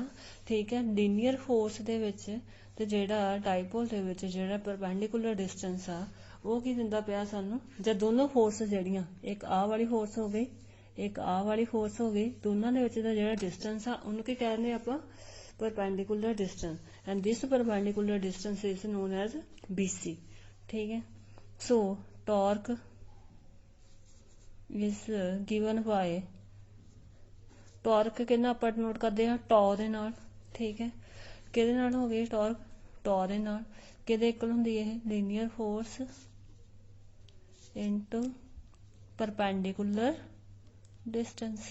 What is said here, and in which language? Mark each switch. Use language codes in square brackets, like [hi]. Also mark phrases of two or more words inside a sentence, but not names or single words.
[pa] ਠੀਕ ਹੈ, [en] linear force [pa] ਦੇ ਵਿੱਚ ਤੇ ਜਿਹੜਾ ਡਾਈਪੋਲ ਦੇ ਵਿੱਚ ਜਿਹੜਾ [en] perpendicular distance [pa] ਆ ਉਹ ਕੀ ਦਿੰਦਾ ਪਿਆ ਸਾਨੂੰ, ਜਾਂ ਦੋਨੋਂ ਫੋਰਸ ਜਿਹੜੀਆਂ, ਇੱਕ ਆਹ ਵਾਲੀ ਫੋਰਸ ਹੋ ਗਈ, ਇੱਕ ਆਹ ਵਾਲੀ ਫੋਰਸ ਹੋ ਗਈ, ਦੋਨਾਂ ਦੇ ਵਿੱਚ ਦਾ ਜਿਹੜਾ ਡਿਸਟੈਂਸ ਆ ਉਹਨੂੰ ਕੀ ਕਹਿੰਦੇ ਆਪਾਂ, [en] perpendicular distance, and this perpendicular distance is known as BC. [pa] ਠੀਕ ਹੈ, [en] so torque is given by, [pa] ਟਾਰਕ ਕਿੰਨਾ ਆਪਾਂ ਨੋਟ ਕਰਦੇ ਹਾਂ, ਟੌ ਦੇ ਨਾਲ। ਠੀਕ ਹੈ, ਕਿਹਦੇ ਨਾਲ ਹੋ ਗਈ ਟਾਰਕ, ਟੌ ਦੇ ਨਾਲ। ਕਿਹਦੇ ਇਕੁਅਲ ਹੁੰਦੀ ਇਹ, [en] linear force into perpendicular distance.